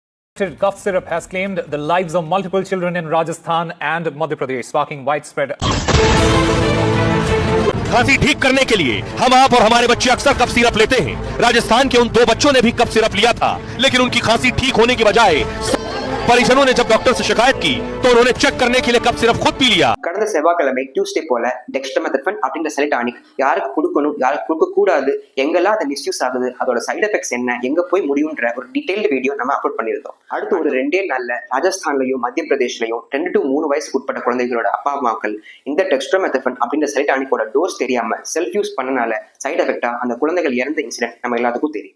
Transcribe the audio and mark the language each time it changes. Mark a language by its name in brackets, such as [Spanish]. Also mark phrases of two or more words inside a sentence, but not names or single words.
[English] Cough syrup has claimed the lives of multiple children in Rajasthan and Madhya Pradesh, sparking widespread. [Hindi] खांसी ठीक करने के लिए हम आप और हमारे बच्चे अक्सर कफ सिरप लेते हैं। राजस्थान के उन 2 बच्चों ने भी कफ सिरप लिया था, लेकिन उनकी खांसी ठीक होने की बजाय परिजनों ने जब डॉक्टर से शिकायत की तो उन्होंने चेक करने के लिए कफ सिरप खुद पी लिया। [Tamil] கடந்த செவ்வாய்க்கிழமை டியூஸ்டே போல டெக்ஸ்ட்ரோமெத்தர்பன் அப்படின்ற செலிடானிக் யாருக்கு கொடுக்கணும் யாருக்கு கொடுக்க கூடாது, எங்கெல்லாம் அது மிஸ்யூஸ் ஆகுது, அதோட [English] side effects [Tamil] என்ன, எங்க போய் முடியும்ன்ற ஒரு [English] detailed video [Tamil] நம்ம அப்லோட் பண்ணியிருந்தோம். அடுத்து ஒரு 2 நாள்ல ராஜஸ்தான்லயும் மத்திய பிரதேஷ்லயும் 2 to 3 வயசுக்கு உட்பட்ட குழந்தைகளோட அப்பா அம்மாக்கள் இந்த டெக்ஸ்ட்ரோமெத்தர்பன் அப்படின்ற செலிடானிக்கோட டோஸ் தெரியாம [English] self use [Tamil] பண்ணனால [English] side effect [Tamil] அந்த குழந்தைகள் இறந்த இன்சிடென்ட் நம்ம எல்லாத்துக்கும் தெரியும்.